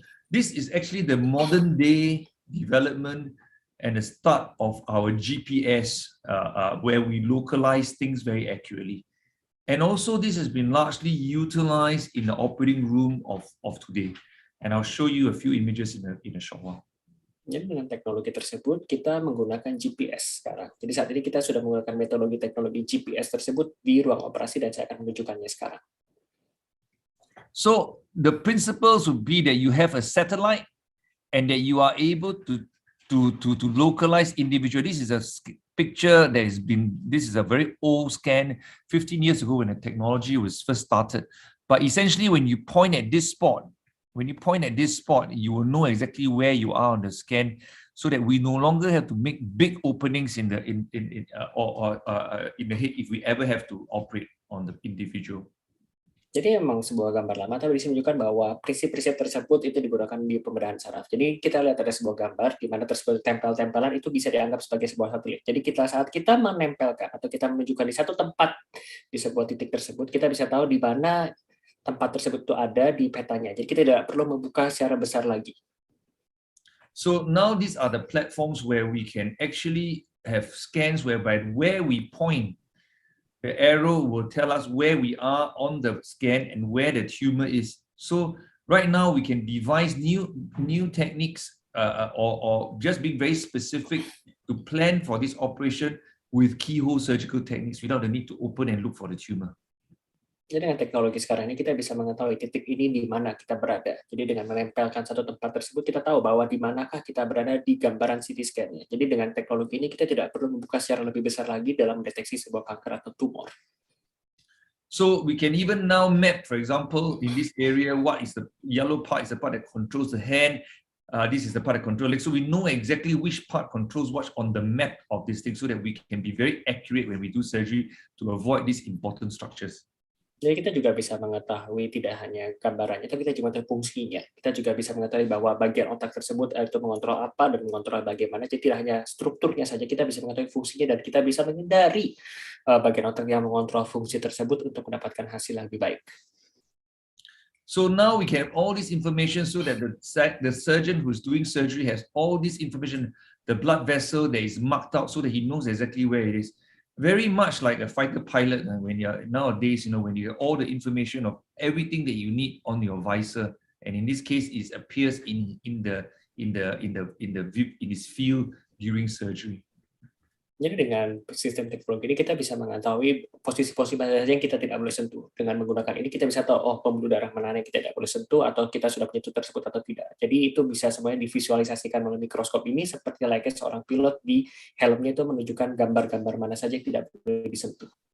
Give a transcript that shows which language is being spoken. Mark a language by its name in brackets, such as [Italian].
[English] This is actually the modern day development and the start of our GPS, where we localize things very accurately. And also this has been largely utilized in the operating room of today. And I'll show you a few images in a short while. [Indonesian] Jadi dengan teknologi tersebut kita menggunakan GPS sekarang. Jadi saat ini kita sudah menggunakan metodologi teknologi GPS tersebut di ruang operasi dan saya akan menunjukkannya sekarang. [English] So the principles would be that you have a satellite and that you are able to localize individual. This is a picture that has been, this is a very old scan 15 years ago when the technology was first started. But essentially when you point at this spot, you will know exactly where you are on the scan, so that we no longer have to make big openings in the in the head if we ever have to operate on the individual. [Indonesian] Jadi memang sebuah gambar lama, tapi disini menunjukkan bahwa prinsip-prinsip tersebut itu digunakan di pembedahan saraf. Jadi kita lihat ada sebuah gambar di mana tersebut tempel-tempelan itu bisa dianggap sebagai sebuah satelit. Jadi saat kita menempelkan atau kita menunjukkan di satu tempat di sebuah titik tersebut, kita bisa tahu di mana tempat tersebut itu ada di petanya. Jadi kita tidak perlu membuka secara besar lagi. [English] So now these are the platforms where we can actually have scans whereby where we point, the arrow will tell us where we are on the scan and where the tumor is. So right now we can devise new techniques or just be very specific to plan for this operation with keyhole surgical techniques without the need to open and look for the tumor. [Indonesian] Jadi dengan teknologi sekarang ini kita bisa mengetahui titik ini di mana kita berada. Jadi dengan menempelkan satu tempat tersebut kita tahu bahwa di manakah kita berada di gambaran CT scan-nya. Jadi dengan teknologi ini kita tidak perlu membuka secara lebih besar lagi dalam mendeteksi sebuah kanker atau tumor. [English] So we can even now map, for example, in this area, what is the yellow part is the part that controls the hand. This is the part that controls it. So we know exactly which part controls what on the map of this thing, so that we can be very accurate when we do surgery to avoid these important structures. [Indonesian] Jadi kita juga bisa mengetahui tidak hanya gambarannya, tapi kita juga mengetahui fungsinya. Kita juga bisa mengetahui bahwa bagian otak tersebut itu mengontrol apa dan mengontrol bagaimana. Jadi tidak hanya strukturnya saja, kita bisa mengetahui fungsinya dan kita bisa menghindari bagian otak yang mengontrol fungsi tersebut untuk mendapatkan hasil yang lebih baik. [English] So now we can have all this information so that the surgeon who's doing surgery has all this information, the blood vessel that is marked out so that he knows exactly where it is. Very much like a fighter pilot when you're nowadays, when you have all the information of everything that you need on your visor, and in this case, it appears in this field during surgery. [Indonesian] Jadi dengan sistem teknologi ini kita bisa mengetahui posisi-posisi mana saja yang kita tidak boleh sentuh. Dengan menggunakan ini kita bisa tahu pembuluh darah mana yang kita tidak boleh sentuh atau kita sudah menyentuh tersebut atau tidak. Jadi itu bisa semuanya divisualisasikan melalui mikroskop ini seperti layaknya seorang pilot di helmnya itu menunjukkan gambar-gambar mana saja yang tidak boleh disentuh.